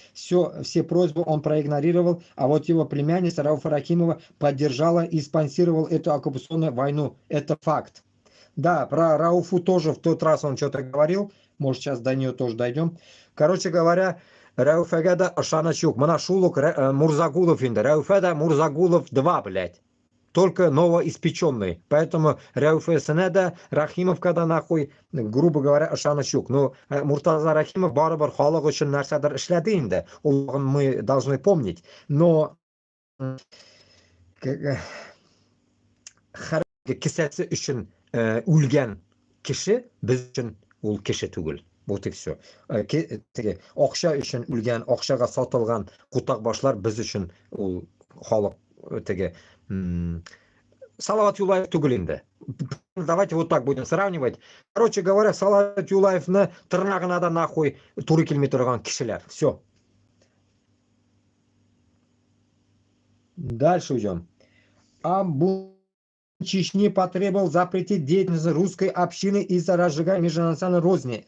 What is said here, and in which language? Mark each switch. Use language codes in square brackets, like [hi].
[ru] Все просьбы он проигнорировал, а вот его племянница Рауфа Рахимова поддержала и спонсировала эту оккупационную войну. Это факт. Да, про Рауфу тоже в тот раз он что-то говорил. Может, сейчас до нее тоже дойдем. Короче говоря, [tt] Рәүфәгә дә ышаныч юк. Мына шул ук Мурзагулов инде. Рәүфә дә Мурзагулов 2, блядь. [ru] Только новоиспеченный. [tt] Поэтому Рәүфәсенә дә, Рахимовка да нахуй, [ru] грубо говоря, [tt] ышаныч юк. Ну, Муртаза Рахимов барыбер халык өчен нәрсәдер эшләде инде. Ул [ru] мы должны помнить. [tt] Но кесәсе өчен үлгән кеше без өчен ул кеше түгел. [ru] Вот и все. [tt] Акча өчен үлгән, акчага сатылган кутакбашлар без өчен ул халык теге Салават Юлаев түгел инде. [ru] Давайте вот так будем сравнивать. Короче говоря, Салават Юлаевны [tt] тырнагына да нахуй туры килми торган кишеләр. [ru] Все. Дальше идем. Амбу Чечни потребовал запретить деятельность русской общины из-за разжигания межнациональной розни.